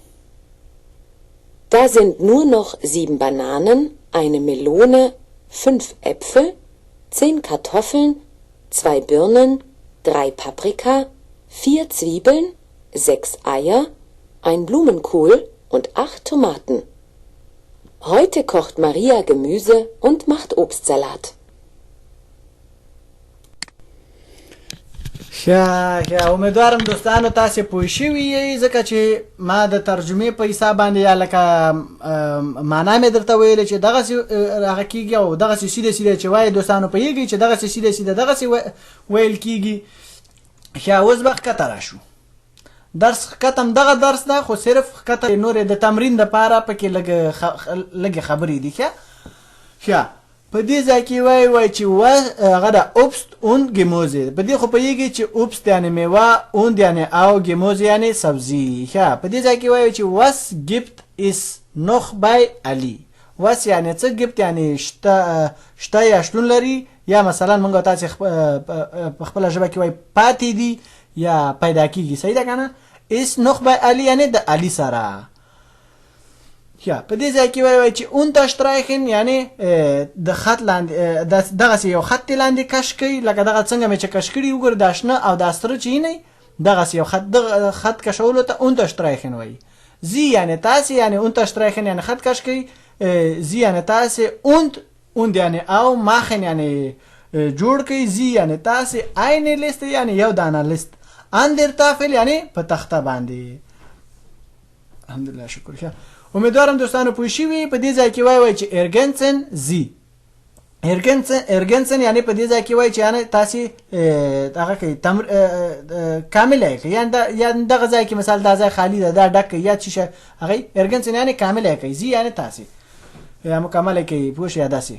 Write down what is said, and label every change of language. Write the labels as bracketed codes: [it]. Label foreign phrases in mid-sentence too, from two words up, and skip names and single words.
[de] Da sind nur noch 7 Bananen, eine Melone, 5 Äpfel, 10 Kartoffeln, 2 Birnen, 3 Paprika, 4 Zwiebeln, 6 Eier, ein Blumenkohl und 8 Tomaten. Heute kocht Maria Gemüse und macht Obstsalat. [ps] ښه امیدوارم دوستانو تاسې پوه شوي یئ، ځکه چې ما د ترجمې په حساب باندې یا لکه معنا مې درته ویلې چې دغسې هغه کېږي او دغسې سیده سیده چې وایي دوستانو پوهېږئ چې دغسې سیده سیده دغسې ویل کېږي. ښه اوس به ښکته راشو. درس ښکته دغه درس ده، خو صرف ښکته نورې د تمرین دپاره پکې لږې خبرې دي. ښه په دې ځای کې وایي چې هغه ده [de] Obst und Gemüse. [ps] په دې خو پوهېږئ چې Obst یعنې میوه، und یعنې او Gemüse یعنې سبزي. ښه په دې ځای کې وایي چې [de] was gibt es noch bei Ali. [ps] was یعنې څه، gibt یعنې شته یا شتون لري، یا مثلا موږ تاسې په خپله ژبه کې وایي پاتې دي یا پیدا کېږي. صحیح ده که نه؟ [de] is noch bei Ali [ps] یعنې د علي سره. Ja, په دې ځای کې وایي چې unterstreichen یعنی د خط لاندې دغسې یو خط لاندې کش کوي، لکه دغه څنګه مې چې کش کړي وګوره دا شنه او دا سره چې نه دغسې یو خط کشولو ته unterstreichen وایي. زی یعنی تاسې یعنی unterstreichen یعنی خط کش کوي، زی یعنی تاسې und یعنی او machen یعنی جوړ کوي، زی یعنی تاسې [de] eine liste [ps] یعنی یو دانه لیست، [de] an der Tafel [ps] یعنی په تخته باندې. الحمدلله شکر. ښه امیدوارم دوستانو پوه شوي. په دې ځای کې وایي چې [de] ergänzen Sie ergänzen [ps] یعنی په دې ځای کې وایي چې یعنی تاسې هغه کوي کامله یې کوي، یعنې دغه ځای کې مثال دا ځای خالي ده دا ډک کوي یا څه شی هغه ergänzen یعنی کامله یې کوي، زی یعنی تاسې یا مکمله کوي. پوه شئ داسې.